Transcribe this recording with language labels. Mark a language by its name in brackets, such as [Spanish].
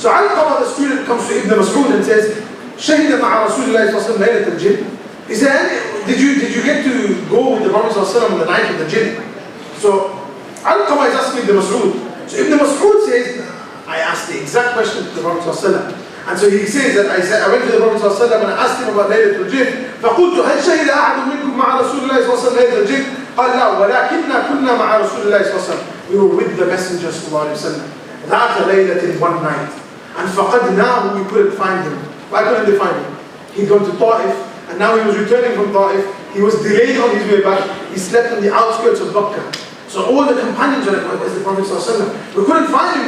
[English] So Alqama, the student, comes to Ibn Mas'ud and says, [Arabic] شهد مع رسول الله صلى الله عليه وسلم ليلة الجن. [English] Is there any, did you get to go with the Prophet صلى الله عليه وسلم on the night of the jinn? So Alqama is asking Ibn Mas'ud. So Ibn Mas'ud says, I asked the exact question to the Prophet ﷺ. And so he says that I went to the Prophet ﷺ and I asked him about Laylatul Jinn. [Arabic] فقلت هل شهد أحد منكم مع رسول الله صلى الله عليه وسلم ليلة الجن؟ قال لا ولكننا كنا مع رسول الله صلى الله عليه وسلم. [English] We were with the Messenger صلى الله عليه وسلم. [Arabic] ذات ليلة [English] one night. And فقدناه, we couldn't find him. Why couldn't they find him? He'd gone to Ta'if, and now he was returning from Ta'if. He was delayed on his way back. He slept on the outskirts of Makkah. So all the companions were like, where's the Prophet ﷺ? We couldn't find him.